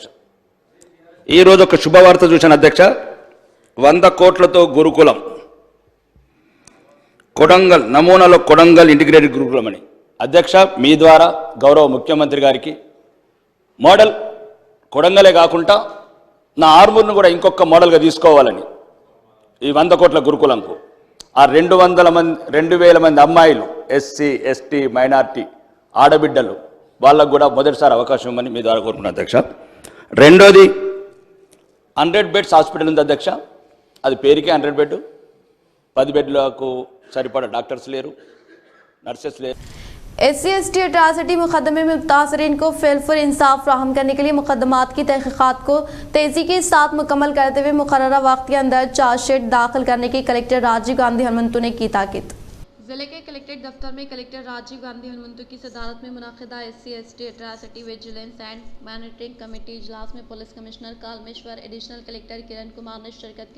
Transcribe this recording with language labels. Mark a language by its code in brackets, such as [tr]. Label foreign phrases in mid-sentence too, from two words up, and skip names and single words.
[te] ఈరోజు ఒక శుభవార్త చూశాను అధ్యక్ష, 100 కోట్లతో గురుకులం కొడంగల్ నమూనాలో కొడంగల్ ఇంటిగ్రేటెడ్ గురుకులం అని అధ్యక్ష మీ ద్వారా గౌరవ ముఖ్యమంత్రి గారికి మోడల్ కొడంగలే కాకుండా నా ఆర్మూర్ను కూడా ఇంకొక మోడల్గా తీసుకోవాలని ఈ 100 కోట్ల గురుకులంకు ఆ 200 మంది అమ్మాయిలు SC ST మైనార్టీ ఆడబిడ్డలు వాళ్ళకు కూడా మొదటిసారి అవకాశం ఇవ్వమని మీ ద్వారా కోరుకున్నాను అధ్యక్ష। రెండోది 100 [en] beds hospital [te] ఉంది అధ్యక్ష, అది పేరుకే 100 బెడ్, 10 బెడ్లకు సరిపడా డాక్టర్స్ లేరు, నర్సెస్ లేరు। [ur] SC ST اٹراسٹی مقدمے میں متاثرین کو فعل انصاف فراہم کرنے کے لیے مقدمات کی تحقیقات کو تیزی کے ساتھ مکمل کرتے ہوئے مقررہ وقت کے اندر چارج شیٹ داخل کرنے کی کلکٹر راجیو گاندھی ہنمنتو نے کی تاکید۔ ضلع کے کلکٹریٹ دفتر میں کلکٹر راجیو گاندھی ہنمنتو کی صدارت میں منعقدہ SC ST [en] Atrocity Vigilance and Monitoring Committee [ur] اجلاس میں [en] Police Commissioner [ur] کالمیشور، [en] Additional Collector [ur] کرن کمار نے شرکت کی۔